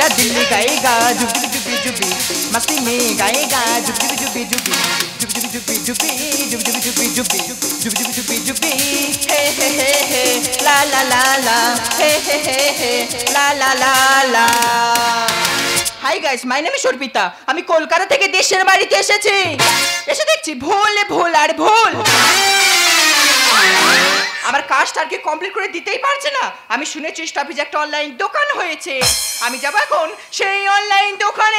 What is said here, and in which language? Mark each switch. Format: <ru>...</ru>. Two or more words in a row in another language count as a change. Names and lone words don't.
<hi>दिल गाएगा जुबी जुबी जुबी मस्ती में गाएगा जुबी जुबी जुबी जुबी जुबी जुबी जुबी जुबी जुबी जुबी जुबी जुबी हे हे हे हे ला ला ला ला हे हे हे हे ला ला ला ला।</hi> <en>Hi guys, my name is Arpita.</en> <bn>আমি কলকাতা থেকে দেশের বাড়িতে এসেছি। এসে দেখছি ভুল ভুল আর ভুল। আমার কাজটা আর কি কমপ্লিট করে দিতেই পারছে না। আমি শুনেছি স্টপেজে একটা অনলাইন দোকান হয়েছে। আমি যাব এখন সেই অনলাইন দোকানে।</bn>